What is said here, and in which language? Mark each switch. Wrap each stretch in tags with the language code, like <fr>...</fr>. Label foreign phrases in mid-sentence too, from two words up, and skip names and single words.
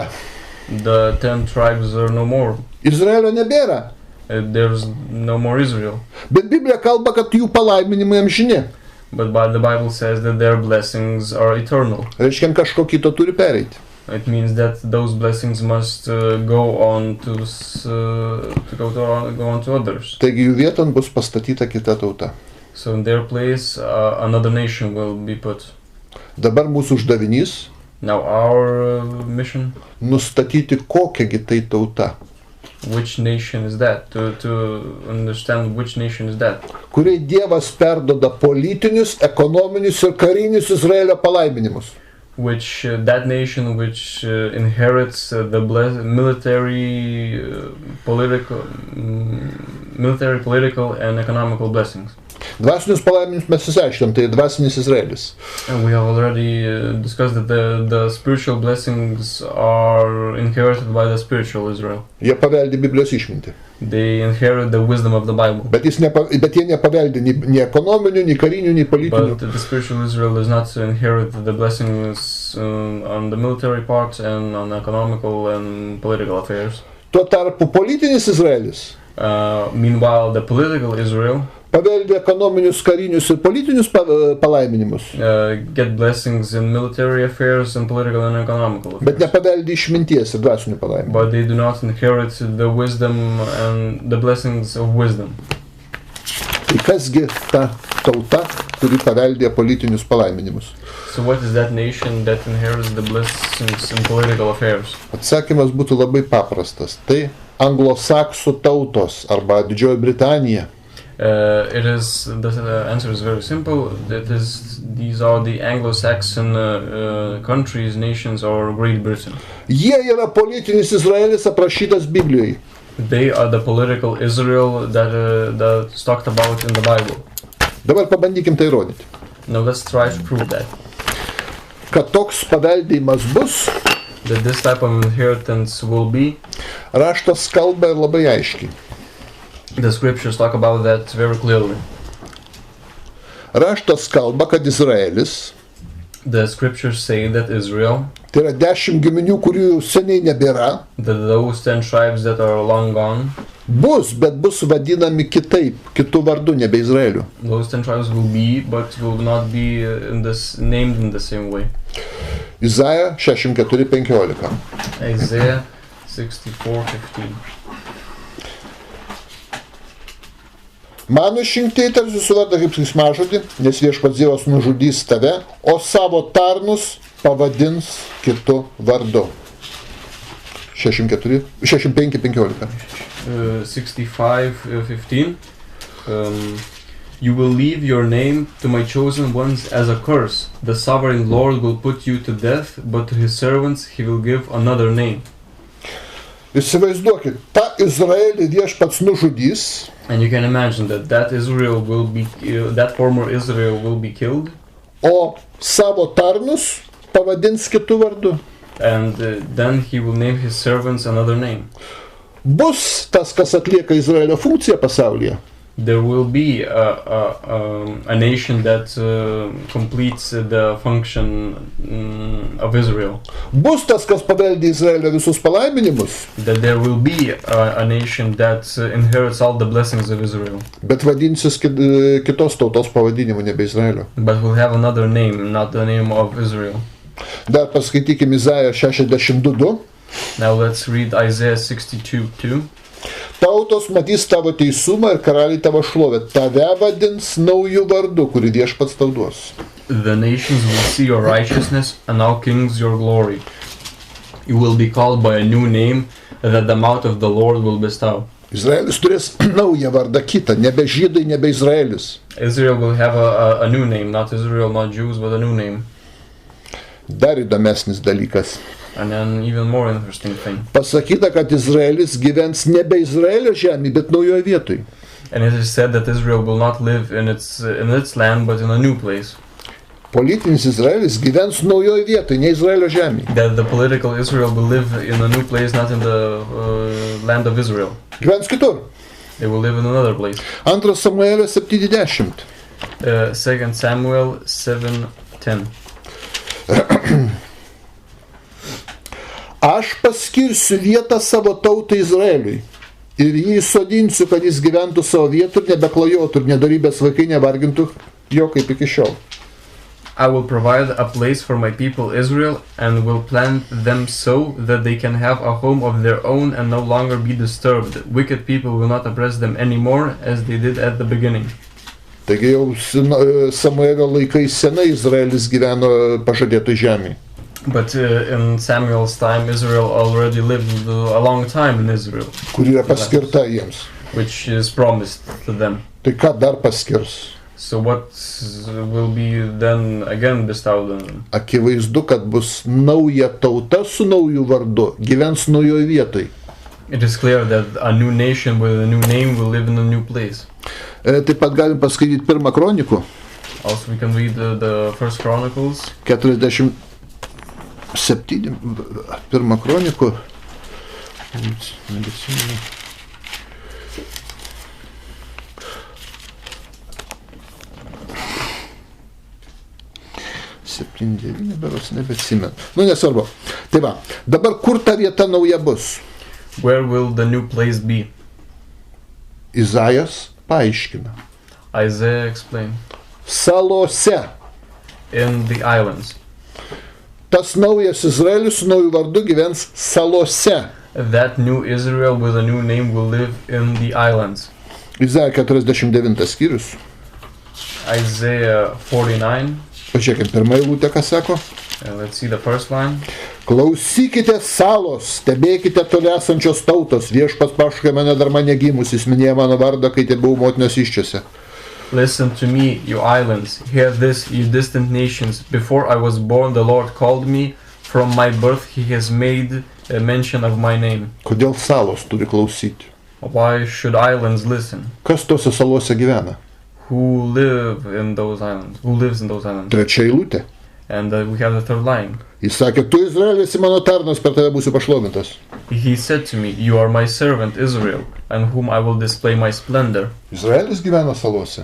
<en>The 10 tribes are no more.</en> <lt>Izraelio nebėra.</lt> <en>There's no more Israel.</en> <lt>Bet Biblija kalba, kad jų palaiminimai amžini.</lt> <en>But the Bible says that their blessings are eternal.</en> <lt>Reiškia, kažko kito turi pereiti.</lt> <en>It means that those blessings must go on to others.</en> <lt>Taigi jų vieton bus pastatyta kita tauta.</lt> <en>So in their place, another nation will be put.</en> <lt>Dabar mūsų uždavinys</lt> <en>Now our mission,</en> <lt>nustatyti, kokiagi tai tauta,</lt> <en>which nation is that? To understand which nation is that?</en> <lt>kuriai Dievas perdoda politinius, ekonominius ir karinius Izraelio palaiminimus.</lt> <en>Which that nation which inherits the military, political, and economical blessings.</en> <lt>Dvasinius palaiminimus mes išsiaiškinom, tai dvasinis Izraelis.</lt> <en>And we have already discussed that the spiritual blessings are inherited by the spiritual Israel.</en> <lt>Jie paveldi Biblijos išmintį.</lt> <en>They inherit the wisdom of the Bible.</en> <lt>Bet jie nepaveldi nei ekonominių, nei karinių, nei politinių.</lt> <en>But the spiritual Israel does not inherit the blessings on the military parts and on economical and political affairs.</en> <lt>Tuo tarpu politinis Izraelis</lt> <en>Meanwhile, the political Israel</en> <lt>paveldi ekonominius, karinius ir politinius palaiminimus,</lt> <en>get blessings in military affairs and political and economical affairs.</en> <lt>bet nepaveldi išminties ir dvasinių palaiminimų.</lt> <en>But they do not inherit the wisdom and the blessings of wisdom.</en> <lt>Tai kasgi ta tauta, kuri paveldė politinius palaiminimus?</lt> <en>So what is that nation that inherits the blessings in political affairs?</en> <lt>Atsakymas būtų labai paprastas. Tai anglosaksų tautos arba Didžioji Britanija.</lt> <en>The answer is very simple. These are the Anglo-Saxon countries, nations, or Great Britain.</en> <lt>Jie yra politinis Izraelis aprašytas Biblijoje.</lt> <en>They are the political Israel that's talked about in the Bible.</en> <lt>Dabar pabandykim tai įrodyti.</lt> <en>Now let's try to prove that.</en> <lt>Kad toks paveldėjimas bus,</lt> <en>That this type of inheritance will be.</en> <lt>raštas kalba ir labai aiškiai.</lt> <en>The scriptures talk about that very clearly.</en> <lt>Raštas kalba, kad Izraelis,</lt> <en>The scriptures say that Israel,</en> <lt>tai yra 10 giminių, kurių seniai nebėra,</lt> <en>those 10 tribes that are long gone,</en> <lt>bus, bet bus vadinami kitaip, kitų vardų, nebe Izraeliu.</lt> <en>those 10 tribes will be, but will not be named in the same way.</en> <lt>Izaja 64:15.</lt> <en>Isaiah 64:15.</en> <lt>Mano išrinktieji tarsi suvarda kaip keiksmažodį, nes Viešpats Dievas nužudys tave, o savo tarnus pavadins kitu vardu. 65:15.</lt> <en>65:15. You will leave your name to my chosen ones as a curse. The sovereign Lord will put you to death, but to his servants he will give another name.</en> <lt>Įsivaizduokit, tą Izraelį Viešpats nužudys,</lt> <en>And you can imagine that Israel will be, that former Israel will be killed,</en> <lt>o savo tarnus pavadins kitu vardu.</lt> <en>and then he will name his servants another name.</en> <lt>Bus tas, kas atlieka Izraelio funkciją pasaulyje.</lt> <en>There will be a nation that completes the function of Israel.</en> <lt>Bus tas, kas paveldė Izraelio visus palaiminimus,</lt> <en>That there will be a nation that inherits all the blessings of Israel,</en> <lt>bet vadinsis kitos tautos pavadinimu, nebe Izraelio.</lt> <en>but will have another name, not the name of Israel.</en> <lt>Dar paskaitykim Izaiją 62:2.</lt> <en>Now let's read Isaiah 62:2.</en> <lt>Tautos matys tavo teisumą ir karaliai tavo šlovę. Tave vadins naujų vardų, kurį Viešpats tau duos.</lt> <en>The nations will see your righteousness, and all kings your glory. You will be called by a new name that the mouth of the Lord will bestow.</en> <lt>Izraelis turės naują vardą kitą, nebe žydai, nebe Izraelis.</lt> <en>Israel will have a new name, not Israel, not Jews, but a new name.</en> <lt>Dar įdomesnis dalykas.</lt> <en>And then even more interesting thing.</en> <lt>Pasakyta, kad Izraelis gyvens nebe Izraelio žemėje, bet naujoje vietoje.</lt> <en>And it is said that Israel will not live in its land, but in a new place.</en> <lt>Politinis Izraelis gyvens naujoje vietoje, ne Izraelio žemėje.</lt> <en>That the political Israel will live in a new place, not in the land of Israel.</en> <lt>Gyvens kitur.</lt> <en>They will live in another place.</en> <lt>2 Samuelio 7:10.</lt> <en>2 Samuel 7:10.</en> <lt>Aš paskirsiu vietą savo tautai Izraeliui ir jį įsodinsiu, kad jis gyventų savo vietų ir nebeklajotų ir nedorybės vaikai nevargintų jo kaip iki šiol.</lt> <en>I will provide a place for my people Israel and will plant them so that they can have a home of their own and no longer be disturbed. Wicked people will not oppress them anymore as they did at the beginning.</en> <lt>Taigi jau Samuelio laikais senai Izraelis gyveno pažadėtoj žemėje.</lt> <en>But in Samuel's time, Israel already lived a long time in Israel.</en> <lt>Kur yra paskirta jiems.</lt> <en>Which is promised to them.</en> <lt>Tai ką dar paskirs?</lt> <en>So what will be then again bestowed on them?</en> <lt>Akivaizdu, kad bus nauja tauta su nauju vardu, gyvens naujoje vietoje.</lt> <en>It is clear that a new nation with a new name will live in a new place.</en> <lt>Taip pat galim paskaityti 1 Kronikų.</lt> <en>Also we can read the First Chronicles.</en> <lt>47 1 Kronikų. Beros nebeatsimenu. Nu, nesvarbu. Tai va, dabar kur ta vieta nauja bus?</lt> <en>Where will the new place be?</en> <lt>Izaijas paaiškina.</lt> <en>Isaiah explained.</en> <lt>Salose.</lt> <en>In the islands.</en> <lt>Tas naujas Izraelis su nauju vardu gyvens salose.</lt> <en>That new Israel with a new name will live in the islands.</en> <lt>Izaijo 49 skyrius.</lt> <en>Isaiah 49.</en> <lt>Pažiūrėkime, pirmą eilutę, ką sako.</lt> <en>Let's see the first line.</en> <lt>Klausykite salos, stebėkite toli esančios tautos, viešpats pašaukė mane dar mane gimus, jis minėjo mano vardą, kai te buvau motinos įsčiose.</lt> <en>Listen to me, you islands, hear this, you distant nations. Before I was born, the Lord called me. From my birth, he has made a mention of my name.</en> <lt>Kodėl salos turi klausyti?</lt> <en>Why should islands listen?</en> <lt>Kas tose salose gyvena?</lt> <en>Who live in those islands? Who lives in those islands?</en> <lt>Trečia eilutė.</lt> <en>And we have the third line.</en> <lt>Jis sakė, tu Izraelis esi mano tarnas, per tave būsiu pašlovintas.</lt> <en>He said to me, you are my servant Israel, on whom I will display my splendor.</en> <lt>Izraelis gyvena salose.</lt>